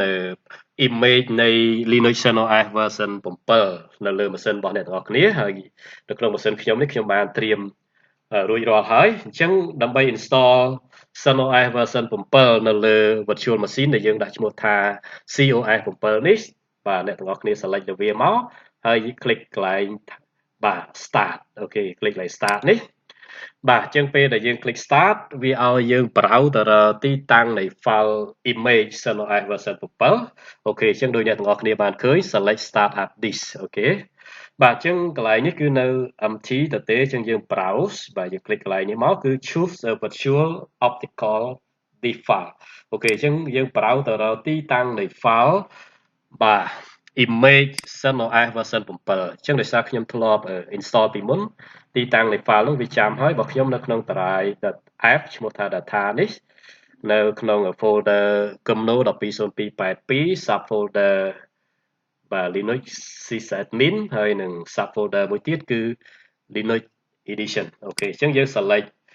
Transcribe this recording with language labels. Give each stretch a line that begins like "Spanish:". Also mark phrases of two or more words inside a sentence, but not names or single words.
Khmer: image នៃ Linux CentOS version 7នៅលើម៉ាស៊ីនរបស់អ្នកទាំងអស់គ្នាហើយនៅក្នុងម៉ាស៊ីនខ្ញុំនេះខ្ញុំបានត្រៀមរួចរាល់ហើយអញ្ចឹងដើម្បី install CentOS version 7នៅលើ
English: virtual machine
Khmer: ដែលយើងដាក់ឈ្មោះថា COS 7នេះបាទអ្នកទាំងអស់គ្នា select ទៅវាមកហើយ click កន្លែងបាទ start អូខេ click កន្លែង start នេះបាទអញ្ចឹងពេលដែលយើង click start វាឲ្យយើង browse ទៅរកទីតាំងនៃ
English: file image
Khmer: CentOS version 7អូខេអញ្ចឹងដូចអ្នកទាំងអស់គ្នាបានឃើញ
English: select start up disk
Khmer: អូខេបាទអញ្ចឹងកន្លែងនេះគឺនៅ empty ទៅទេអញ្ចឹងយើង browse បាទយើង click កន្លែងនេះមកគឺ
English: choose a virtual optical disk file
Khmer: អូខេអញ្ចឹងយើង browse ទៅរកទីតាំងនៃ file បាទ image CentOS version 7អញ្ចឹងដោយសារខ្ញុំធ្លាប់ install ពីមុនទីតាំងនៃ file នោះវាចាំហើយរបស់ខ្ញុំនៅក្នុងតារាយ .app ឈ្មោះថា data នេះនៅក្នុង folder គំនូរ120282 subfolder បាទ Linux sysadmin ហើយនឹង subfolder មួយទៀតគឺ Linux edition អូខេអញ្ចឹងយើង select